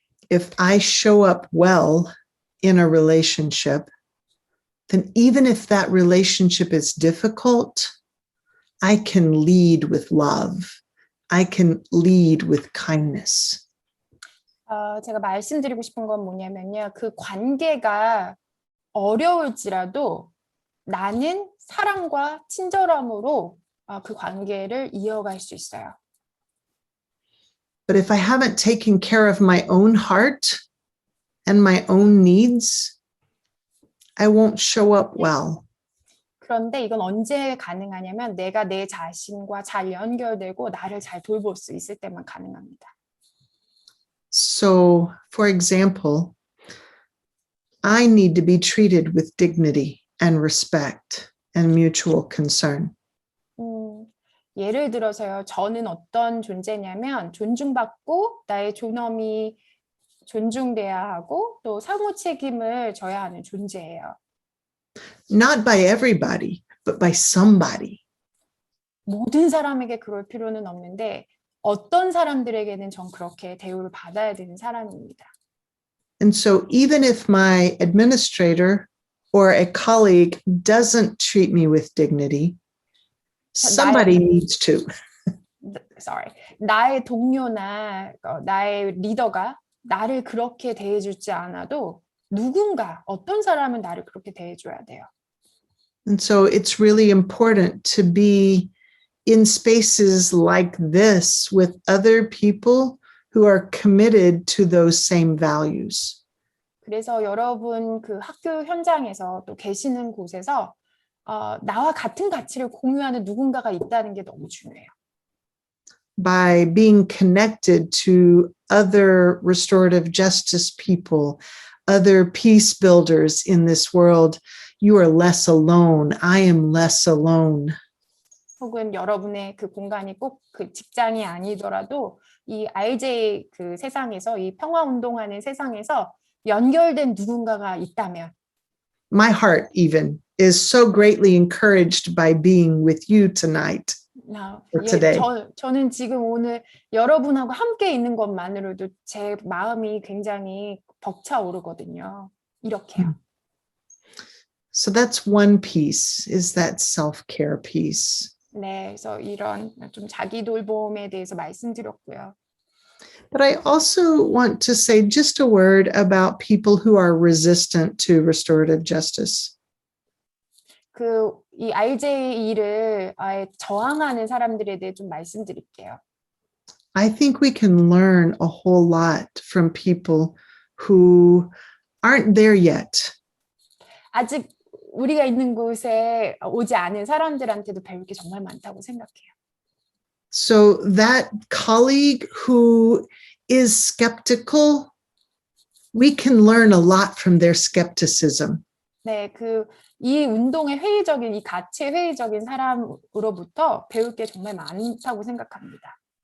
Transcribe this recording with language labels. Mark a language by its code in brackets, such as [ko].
[en] If I show up well in a relationship, then even if that relationship is difficult, I can lead with love. I can lead with kindness. [ko] 제가 말씀드리고 싶은 건 뭐냐면요. 그 관계가 어려울지라도 나는 사랑과 친절함으로 그 관계를 이어갈 수 있어요. [en] But if I haven't taken care of my own heart and my own needs, I won't show up well. [ko] 그런데 이건 언제 가능하냐면 내가 내 자신과 잘 연결되고 나를 잘 돌볼 수 있을 때만 가능합니다. [en] So, for example, I need to be treated with dignity and respect and mutual concern. [ko] 예를 들어서요. 저는 어떤 존재냐면 존중받고 나의 존엄이 존중돼야 하고 또 상호 책임을 져야 하는 존재예요. [en] Not by everybody, but by somebody. [ko] 모든 사람에게 그럴 필요는 없는데 어떤 사람들에게는 전 그렇게 대우를 받아야 되는 사람입니다. [en] And so even if my administrator or a colleague doesn't treat me with dignity, somebody needs to. [ko] 나의 동료나 나의 리더가 나를 그렇게 대해주지 않아도 누군가 어떤 사람은 나를 그렇게 대해줘야 돼요. [en] And so it's really important to be in spaces like this with other people who are committed to those same values. [ko] 그래서 여러분 그 학교 현장에서 또 계시는 곳에서 나와 같은 가치를 공유하는 누군가가 있다는 게 너무 중요해요. [en] By being connected to other restorative justice people, other peace builders in this world, you are less alone. I am less alone. [ko] 혹은 여러분의 그 공간이 꼭 그 직장이 아니더라도 이 RJ 그 세상에서 이 평화 운동하는 세상에서 연결된 누군가가 있다면 [en] My heart even is so greatly encouraged by being with you tonight. or today. [ko] 저는 지금 오늘 여러분하고 함께 있는 것만으로도 제 마음이 굉장히 벅차오르거든요. 이렇게요. [en] So that's one piece, is that self-care piece. [ko] 네, 그래서 이런 좀 자기 돌봄에 대해서 말씀드렸고요. [en] But I also want to say just a word about people who are resistant to restorative justice. [ko] 이 RJ를 저항하는 사람들에 대해 좀 말씀드릴게요. [en] I think we can learn a whole lot from people who aren't there yet. [ko] 아직 우리가 있는 곳에 오지 않은 사람들한테도 배울 게 정말 많다고 생각해요. [en] So that colleague who is skeptical, we can learn a lot from their skepticism. [ko] 네, 이 운동의 회의적인, 이 가치 회의적인 사람으로부터 배울 게 정말 많다고 생각합니다.